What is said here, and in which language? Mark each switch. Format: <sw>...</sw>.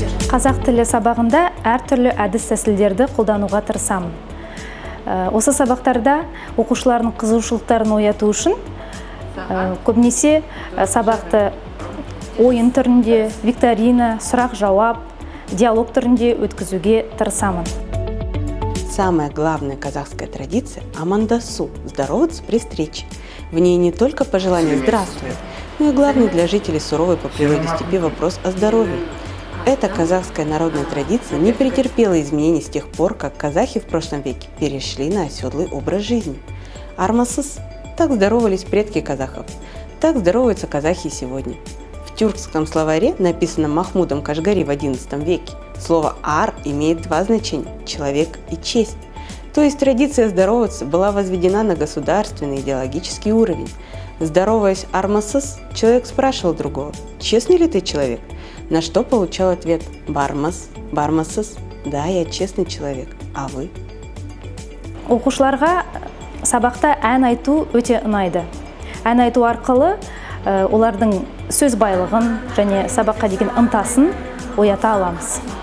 <kk>Қазақ тілі сабағында әртүрлі әдіс тәсілдерді қолдануға тырысамын. Осы сабақтарда оқушылардың қызығушылықтарын ояту үшін көбінесе сабақты ойын түрінде, викторина, сұрақ-жауап, диалог түрінде өткізуге тырысамын.</kk> <ru>Самая главная казахская традиция – амандасу, здороваться при встрече. В ней не только пожелание «здравствуй», но и главный для жителей суровой по природе степи вопрос о здоровье. Эта казахская народная традиция не претерпела изменений с тех пор, как казахи в прошлом веке перешли на оседлый образ жизни. Армасыз – так здоровались предки казахов, так здороваются казахи сегодня. В тюркском словаре, написанном Махмудом Кашгари в XI веке, слово «ар» имеет два значения – человек и честь. То есть традиция здороваться была возведена на государственный идеологический уровень. Здороваясь армасыз, человек спрашивал другого: «Честный ли ты человек?» На что получал ответ: «Бармас, бармасыз, да, я честный человек, а вы?»</ru> <kk>Оқушыларға сабақта ән айту өте ұнайды. Ән айту арқылы олардың сөз байлығын және сабаққа деген ынтасын оята аламыз.</kk>